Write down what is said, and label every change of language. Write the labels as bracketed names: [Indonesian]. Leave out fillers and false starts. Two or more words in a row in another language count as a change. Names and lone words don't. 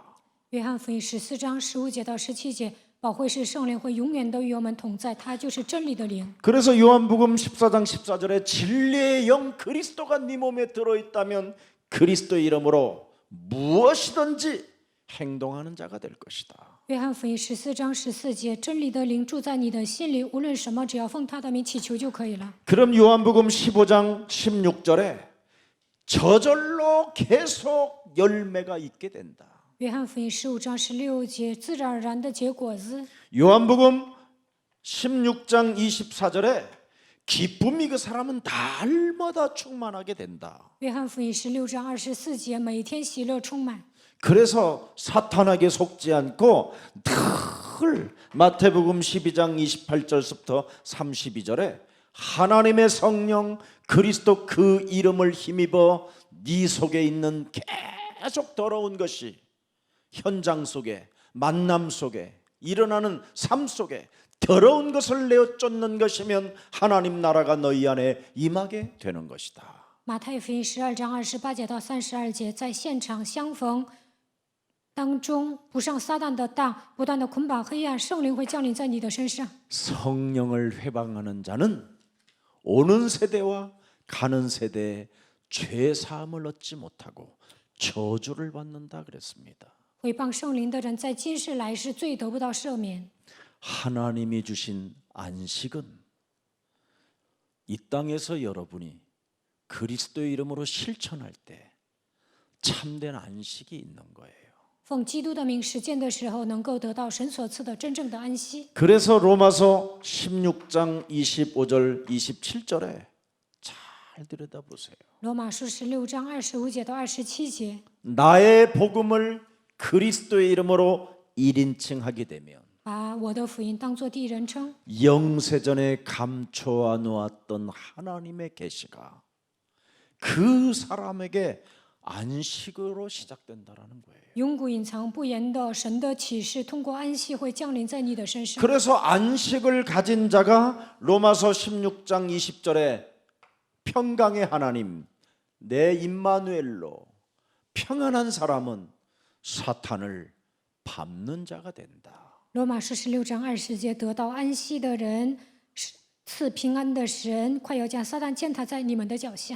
[Chinese] 约翰福音14章15节到17节，保惠师圣灵会永远都与我们同在，他就是真理的灵。 [Korean] 그래서 요한복음 14장 14절에 진리의 영 그리스도가 네 몸에 들어있다면 그리스도의 이름으로 무엇이든지 행동하는 자가 될 것이다. [Chinese] 约翰福音14章14节，真理的灵住在你的心里，无论什么，只要奉他的名祈求就可以了。 [Korean] 그럼 요한복음 15장 16절에 저절로 계속 열매가 있게 된다. [Chinese] 约翰福音15章16节，自然而然的结果子。 [Korean] 요한복음 16장 24절에 기쁨이 그 사람은 날마다 충만하게 된다. [Chinese] 约翰福音16章24节，每天喜乐充满。 [Korean] 그래서 사탄에게 속지 않고 늘 마태복음 12장 28절부터 32절에 하나님의 성령 그리스도 그 이름을 힘입어 네 속에 있는 계속 더러운 것이 현장 속에 만남 속에 일어나는 삶 속에 더러운 것을 내어 쫓는 것이면 하나님 나라가 너희 안에 임하게 되는 것이다. [Chinese] 马太福音12章28节到32节，在现场相逢当中，不上撒旦的当，不断的捆绑黑暗，圣灵会降临在你的身上。 [Korean] 성령을 회방하는 자는 오는 세대와 가는 세대에 죄 사함을 얻지 못하고 저주를 받는다 그랬습니다. [Chinese] 毁谤圣灵的人，在今世来世罪得不到赦免。 [Korean] 하나님이 주신 안식은 이 땅에서 여러분이 그리스도의 이름으로 실천할 때 참된 안식이 있는 거예요. [Chinese] 奉基督的名实践的时候，能够得到神所赐的真正的安息。 [Korean] 그래서 로마서 16장 25절 27절에 잘 들여다보세요. [Chinese] 罗马书16章25节到27节， [Korean] 나의 복음을 그리스도의 이름으로 1인칭 하게 되면 [Chinese] 把我的福音当作第一人称， [Korean] 영세전에 감춰 놓았던 하나님의 계시가 그 사람에게 안식으로 시작된다라는 거예요. [Chinese] 永古隐藏不言的神的启示，通过安息会降临在你的身上。 [Korean] 그래서 안식을 가진 자가 로마서 16장 20절에 평강의 하나님 내 임마누엘로 평안한 사람은 사탄을 밟는 자가 된다. [Chinese] 罗马书16章20节，得到安息的人，赐平安的神，快要将撒旦践踏在你们的脚下。